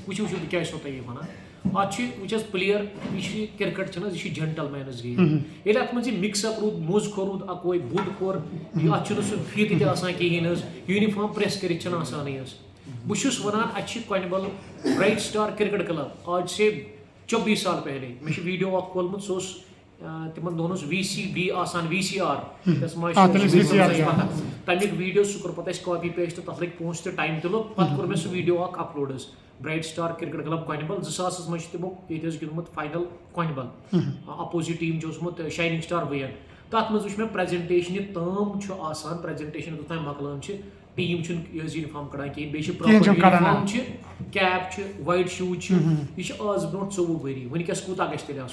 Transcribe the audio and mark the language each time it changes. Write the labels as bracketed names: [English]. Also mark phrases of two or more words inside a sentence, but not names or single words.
[Kashmiri] وٕچھِو بہٕ کیٛاہ چھُسو تۄہہِ یہِ وَنان اَتھ چھِ وٕچھ حظ پٕلیر یہِ چھِ کِرکَٹ چھِنہٕ حظ یہِ چھِ [English] gentleman's game [Kashmiri] ییٚلہِ اَتھ منٛز یہِ [English] mix up [Kashmiri] روٗد موٚز کھوٚر روٗد اَکوے بوٚڑ کوٚر اَتھ چھُنہٕ سُہ فیٖتہٕ تہِ آسان کِہیٖنۍ حظ [English] uniform press [Kashmiri] کٔرِتھ چھِنہٕ آسانٕے حظ. بہٕ چھُس وَنان اَتہِ چھِ کۄنہِ بَل برٛایٹ سٹار کِرکٹ کٕلب [Urdu] آج سے 24 سال پہلے [Kashmiri] مےٚ چھُ ویٖڈیو اکھ کھولمُت سُہ اوس تِمن دۄہن اوس VCB آسان VCR تَمیُک ویٖڈیو سُہ کوٚر پَتہٕ اَسہِ [English] copy paste [Kashmiri] تَتھ لٔگۍ پونٛسہٕ تہِ ٹایم تہِ لوٚگ پَتہٕ کوٚر مےٚ سُہ ویٖڈیو اکھ اَپلوڈ حظ برٛایٹ سٹار کِرکٹ کٕلب کۄنہِ بَل 2000 منٛز چھُ تِمو ییٚتہِ حظ گِنٛدمُت فاینل کۄنہِ بَل [English] opposite team [Kashmiri] چھُ اوسمُت شاینِنٛگ سٹار وِین تَتھ منٛز وٕچھ مےٚ پریزنٹیشن یہِ تام چھُ آسان پریزنٹیشن یوٚتام مۄکلان چھِ ٹیٖم چھُنہٕ یہِ حظ یوٗنِفارم کَڑان کِہیٖنۍ بیٚیہِ چھِ [English] proper uniform [Kashmiri] چھِ کیپ چھِ [English] white shoes [Kashmiri] چھِ یہِ چھِ آز برونٛٹھ 24 ؤری وٕنکیٚس کوٗتاہ گژھِ تیٚلہِ آسُن.